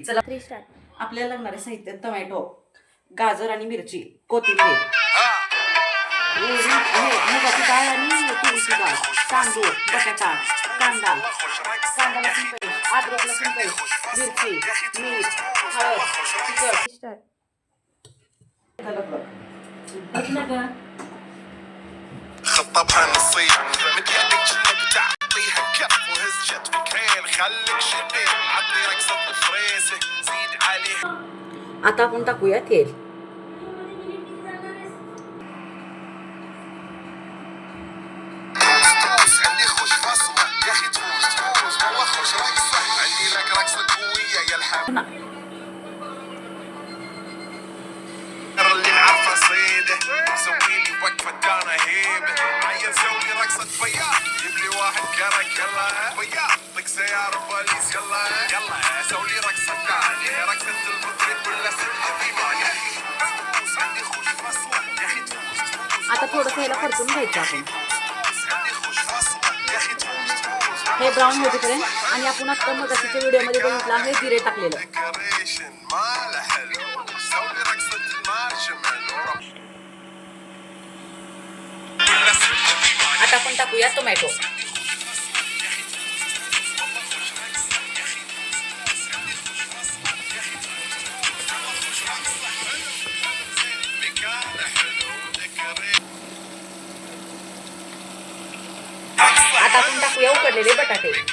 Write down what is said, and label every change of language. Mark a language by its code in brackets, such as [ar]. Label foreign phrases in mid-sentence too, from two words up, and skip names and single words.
[mr] चला, आपल्याला लागणारे साहित्य: टोमॅटो, गाजर आणि मिरची, कोथिंबीर, मुगाची डाळ आणि तुरीची डाळ, तांदूळ, बटाटा, कांदा, लसूण पेस्ट, अद्रक लसूण पेस्ट, मिरची, मीठ, हळद, तिखट. [ar] خطبها نصيب مديانك جنك تعطيها كف وهز كتفك هين خليك شديد عطي رقصة الفريسة زيد عليها. [mr] आता आपण टाकूया तेल. [ar] عندي خوش فصلة يا اخي تفوز والله خوش رقصة عندي لك رقصة قوية يا الحب اللي نعرفه صيده سوي لي وقفة كان هيبة عيل سوي رقصة بياض جيب لي واحد كرك يلا بياض طق سيارة بوليس يلا سوي لي رقصة ثانية رقصة المطرب ولا سلة ثمانية عندي خوش فصلة يا اخي تفوز [mr] आता थोडंसं ह्याला परतून घ्यायचं आपण. [ar] عندي خوش فصلة يا اخي تفوز [mr] हे ब्राऊन होतेपर्यंत. आणि आपण आता मगाशीच्या व्हिडिओमध्ये बघितलं आहे जिरे टाकलेलं. [ar] ديكوريشن ماله حلو سوي رقصة المارشميلو ولا سلة ثمانية. [mr] आता आपण टाकूया टोमॅटो. आता आपण टाकूया उकडलेले बटाटे.